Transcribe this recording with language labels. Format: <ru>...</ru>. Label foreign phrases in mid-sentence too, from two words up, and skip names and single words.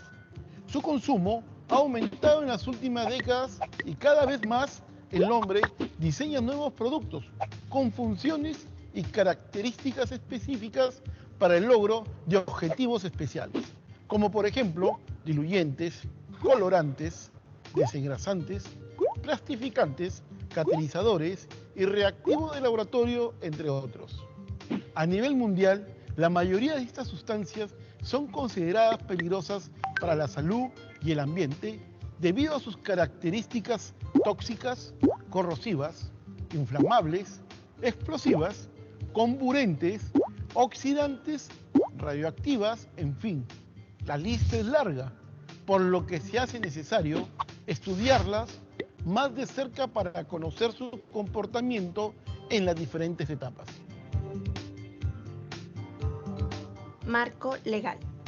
<es>Su consumo ha aumentado en las últimas décadas y cada vez más el hombre diseña nuevos productos con funciones y características específicas para el logro de objetivos especiales, como por ejemplo diluyentes, colorantes, desengrasantes, plastificantes, catalizadores y reactivos de laboratorio, entre otros. A nivel mundial, la mayoría de estas sustancias son consideradas peligrosas para la salud y el ambiente debido a sus características tóxicas, corrosivas, inflamables, explosivas, comburentes, oxidantes, radioactivas, en fin. La lista es larga, por lo que se hace necesario estudiarlas más de cerca para conocer su comportamiento en las diferentes etapas. Marco legal.</es>